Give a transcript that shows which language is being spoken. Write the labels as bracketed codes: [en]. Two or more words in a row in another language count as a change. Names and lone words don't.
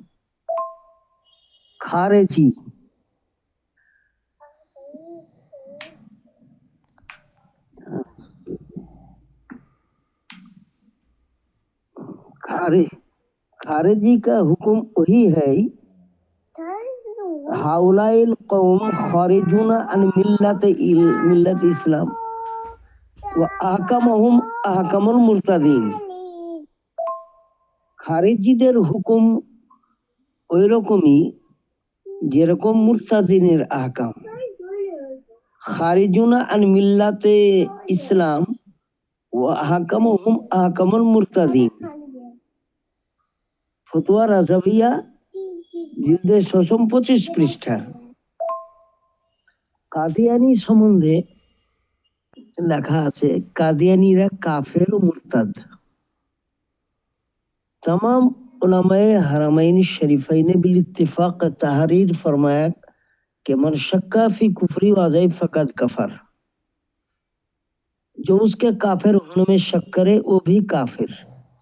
[ur] خارجی خارجی کا حکم وہی ہے، [ar] ہؤلاء القوم خارجون عن ملت اسلام واحکمهم احکم المرتدین۔ [bn] খারেজিদের হুকুম ওই রকমই যেরকম মুরতাদিনের আহকাম। [ar] خارجون عن ملة الإسلام وأحكامهم أحكام المرتدين. [bn] ফতোয়া রাজাবিয়া জিলদে 625 পৃষ্ঠা। কাদিয়ানি সম্বন্ধে লেখা আছে কাদিয়ানিরা কাফের ও মুরতাদ। [ur] تمام علمائے حرمین شریفین بالاتفاق تحریر فرمایا کہ [ar] من شك في كفره وعذابه فقد كفر, [ur] جو اس کے کافر ہونے میں شک کرے وہ بھی کافر.